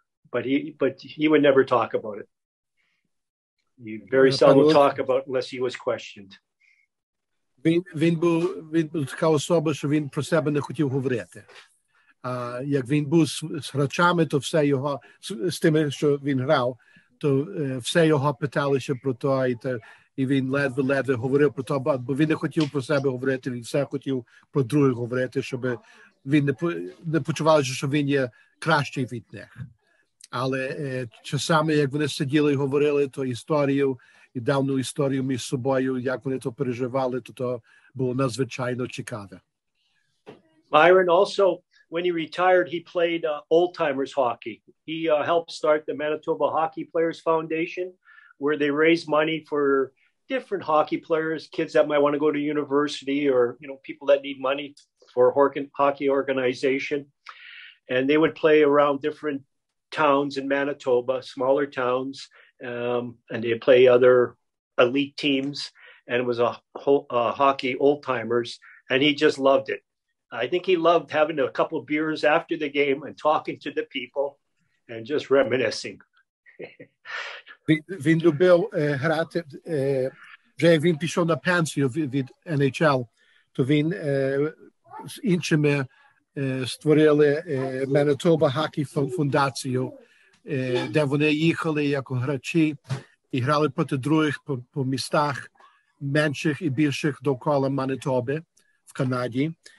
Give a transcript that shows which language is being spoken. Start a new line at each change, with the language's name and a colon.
English: But he would never talk about it. He very seldom talk about it unless he was questioned.
Ukrainian: Він був така особа, що він про себе не хотів говорити. Як він був з гравцями, то все його, з тими, що він грав, то все його питалися про то, і він ледве говорив про то, бо він не хотів про себе говорити, він все хотів про других говорити, щоб він не почувався, що він є кращий від них. Але часами, як вони сиділи і говорили, то історію, і давну історію між собою, як вони то переживали, то було надзвичайно цікаве.
English: Byron also, when he retired, he played old-timers hockey. He helped start the Manitoba Hockey Players Foundation, where they raise money for different hockey players, kids that might want to go to university, or people that need money for hockey organization. And they would play around different towns in Manitoba, smaller towns, and they'd play other elite teams. And it was a hockey old-timers, and he just loved it. I think he loved having a couple of beers after the game and talking to the people and just reminiscing.
Ukrainian: Він любив грати, вже як він пішов на пенсію від NHL, то він з іншими створили Manitoba Hockey фундацію, де вони їхали як гравці і грали проти других по містах менших і більших довкола Манитоби в Канаді.